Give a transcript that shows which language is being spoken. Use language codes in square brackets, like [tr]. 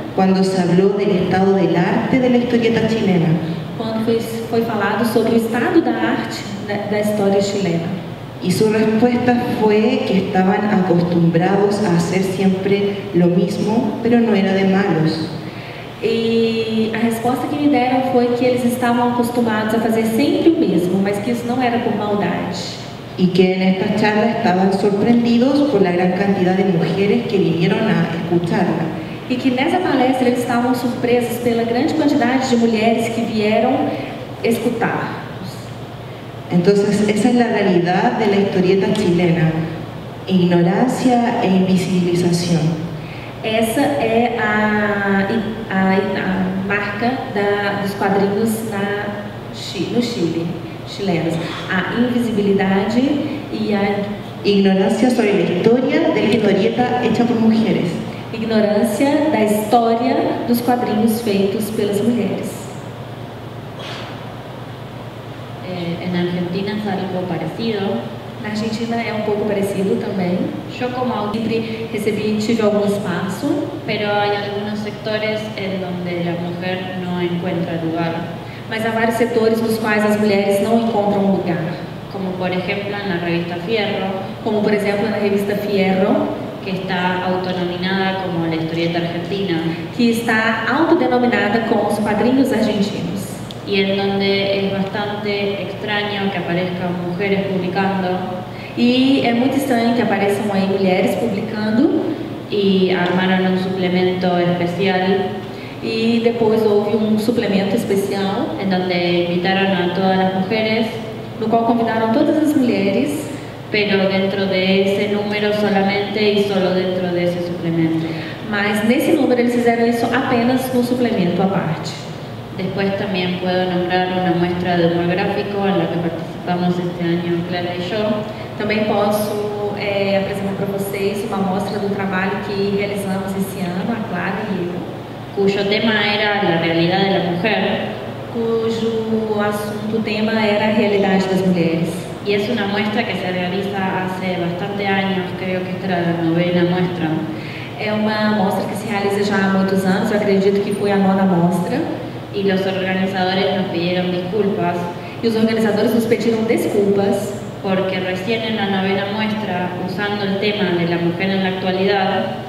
[es] cuando se habló del estado del arte de la historieta chilena. [pt] quando foi falado sobre o estado da arte da história chilena. [es] Y su respuesta fue que estaban acostumbrados a hacer siempre lo mismo, pero no era de malos. [pt] E a resposta que me deram foi que eles estavam acostumados a fazer sempre o mesmo, mas que isso não era por maldade. [es] Y que en esta charla estaban sorprendidos por la gran cantidad de mujeres que vinieron a escucharla. [pt] E que nessa palestra eles estavam surpresos pela grande quantidade de mulheres que vieram escutar. [es] Entonces, esa es la realidad de la historieta chilena: ignorancia e invisibilización. [pt] Essa é a marca dos quadrinhos no Chile, chilenos. A invisibilidade e a [es] ignorancia sobre la historia de la historieta hecha por mujeres. [pt] Ignorância da história dos quadrinhos feitos pelas mulheres. [es] En Argentina es algo parecido. [pt] Na Argentina é um pouco parecido também. [es] Yo como autor [pt] Sempre tive algum espaço, [es] pero hay algunos sectores en donde la mujer no encuentra lugar, [pt] mas há vários setores nos quais as mulheres não encontram um lugar. [es] como por ejemplo en la revista Fierro, [pt] Como, por exemplo, na revista Fierro, [es] que está autonominada como la historieta argentina, [pt] que está autodenominada como os quadrinhos argentinos. [es] y en donde es bastante extraño que aparezcan mujeres publicando, [pt] E é muito estranho que apareçam aí mulheres publicando, [es] y armaron un suplemento especial [pt] e depois houve um suplemento especial [es] en donde invitaron a todas las mujeres, [pt] no qual convidaram todas as mulheres, [es] pero dentro de ese número solamente y solo dentro de ese suplemento. [pt] mas nesse número eles fizeram isso apenas no suplemento à parte. [es] Después también puedo nombrar una muestra de humor gráfico en la que participamos este año Clara y yo. [pt] Também posso apresentar para vocês uma amostra do trabalho que realizamos esse ano, a Clara e eu, [es] cuyo tema era la realidad de la mujer, [pt] cujo assunto, tema era a realidade das mulheres. [es] y es una muestra que se realiza hace bastante años, creo que esta era la 9ª muestra, [pt] É uma amostra que se realiza já há muitos anos, eu acredito que foi a 9ª mostra, [es] y los organizadores nos pidieron disculpas [pt] e os organizadores nos pediram desculpas, [es] porque recién en la 9ª muestra, usando el tema de la mujer en la actualidad,